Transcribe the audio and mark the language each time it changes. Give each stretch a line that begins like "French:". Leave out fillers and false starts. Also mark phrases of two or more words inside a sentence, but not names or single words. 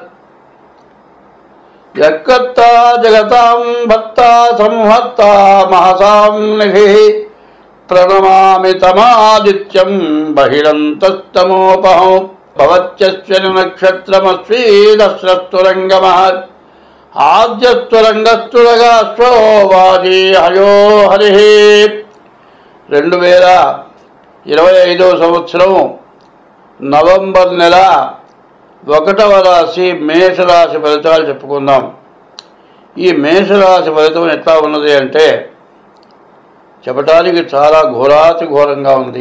Sanskrit: यत्कर्ता जगतां भक्ता संहर्ता महसां निधिः प्रणमामि तमादित्यं बहिरन्तस्तमोपहं भवत्यश्विनि नक्षत्रमस्वीदस्रस्तुरङ्गमः आद्यस्तुरङ्गस्तुरगाश्वो वाजी हयो हरिः।
Telugu: 2025 సంవత్సరం నవంబర్ నెల 1వ రాశి మేషరాశి ఫలితాలు చెప్పుకుందాం. ఈ మేషరాశి ఫలితం ఎట్లా ఉన్నది అంటే చెప్పడానికి చాలా ఘోరాతి ఘోరంగా ఉంది.